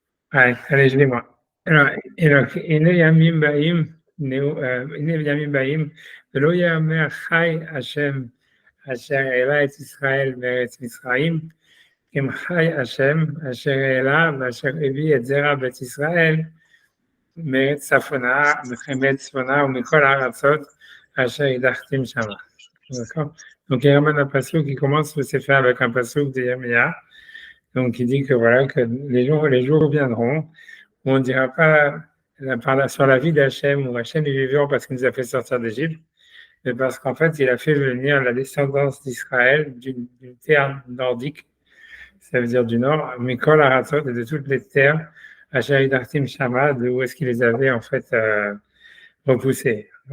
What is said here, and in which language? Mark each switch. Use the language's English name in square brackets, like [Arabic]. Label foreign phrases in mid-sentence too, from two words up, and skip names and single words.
[French] allez, je l'ai moi. Alors, [Hebrew] הנה ימים באים, הנה ימים באים, ולא יאמר חי השם אשר העלה את ישראל מארץ מצרים, אם חי השם אשר העלה ואשר הביא את זרע בית ישראל מארץ צפונה, מחמת צפונה ומכל הארצות אשר הדחתים שמה. [French] D'accord. Donc il ramène un passage qui commence le Sefer avec un passage de Yirmiyah. Donc il dit que voilà que les jours viendront où on ne dira pas sur la vie d'Hachem où Hachem est vivant parce qu'il nous a fait sortir d'Égypte, mais parce qu'en fait il a fait venir la descendance d'Israël d'une terre nordique, ça veut dire du nord, [Hebrew] מכל הארצות, [French] et de toutes les terres, [Hebrew] אשר הדחתים שמה, [French] de où est-ce qu'il les avait en fait repoussés.